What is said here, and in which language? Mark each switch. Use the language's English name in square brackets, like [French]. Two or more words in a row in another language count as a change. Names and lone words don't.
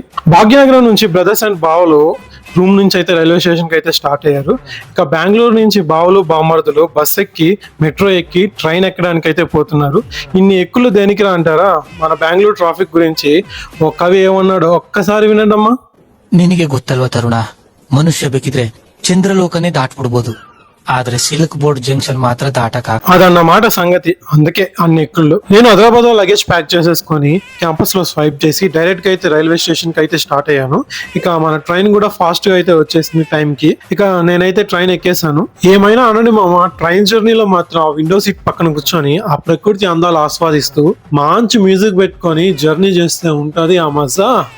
[Telugu] భాగ్యనగరం నుంచి [English] brothers and [Telugu] బావలు రూమ్ నుంచి అయితే [English] railway stationki [Telugu] అయితే స్టార్ట్ అయ్యారు. ఇక బెంగళూరు నుంచి బావలు బామ్మర్దులు బస్ ఎక్కి మెట్రో ఎక్కి ట్రైన్ ఎక్కడానికి అయితే పోతున్నారు. ఇన్ని ఎక్కులు దేనికిరా అంటారా? మన బెంగళూరు ట్రాఫిక్ గురించి ఒక కవి ఏమన్నాడో ఒక్కసారి వినండి ಅಮ್ಮ. [Kannada] ನಿನಗೆ ಗೊತ್ತಲ್ವಾ ತರುಣ, ಮನುಷ್ಯ ಬೇಕಿದ್ರೆ ಚಂದ್ರಲೋಕನೇ ದಾಟ್ಬಿಡ್ಬೋದು, ಆದ್ರೆ ಸಿಲ್ಕ್ ಬೋರ್ಡ್ ಜಂಕ್ಷನ್ ಮಾತ್ರ ದಾಟಕ. [Telugu] అదన్నమాట సంగతి. అందుకే అన్ని ఎక్కుళ్ళు. నేను హైదరాబాద్ [English] luggage pack [Telugu] చేసేసుకొని క్యాంపస్ లో స్వైప్ చేసి డైరెక్ట్ గా అయితే [English] railway station [Telugu] కి అయితే స్టార్ట్ అయ్యాను. ఇక మన ట్రైన్ కూడా ఫాస్ట్ గా అయితే వచ్చేసింది టైం కి. ఇక నేనైతే ట్రైన్ ఎక్కేసాను. ఏమైనా అనండి మామ, [English] train journeylo [Telugu] మాత్రం ఆ [English] window seat [Telugu] పక్కన కూర్చొని ఆ ప్రకృతి అందాలు ఆస్వాదిస్తూ మంచి మ్యూజిక్ పెట్టుకొని జర్నీ చేస్తే ఉంటది ఆ మజా.